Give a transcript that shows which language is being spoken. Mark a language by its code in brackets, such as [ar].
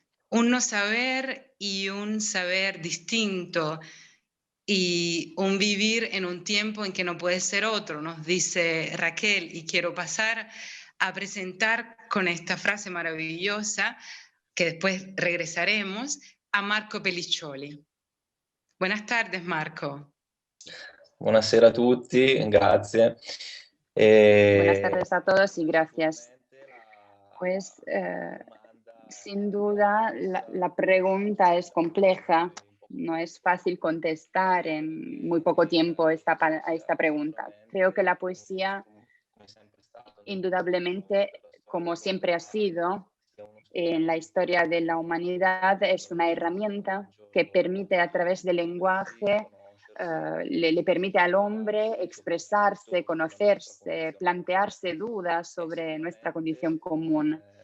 [es] Un no saber y un saber distinto, y un vivir en un tiempo en que no puede ser otro, nos dice Raquel, y quiero pasar a presentar con esta frase maravillosa, que después regresaremos, a Marco Pelliccioli. Buenas tardes, Marco. [it] Buonasera a tutti, grazie. [es] Buenas tardes a todos y gracias. Pues sin duda la pregunta es compleja, no es fácil contestar en muy poco tiempo a esta pregunta. Creo que la poesía, indudablemente, como siempre ha sido en la historia de la humanidad, es una herramienta que permite a través del lenguaje, le permite al hombre expresarse, conocerse, plantearse dudas sobre nuestra condición común.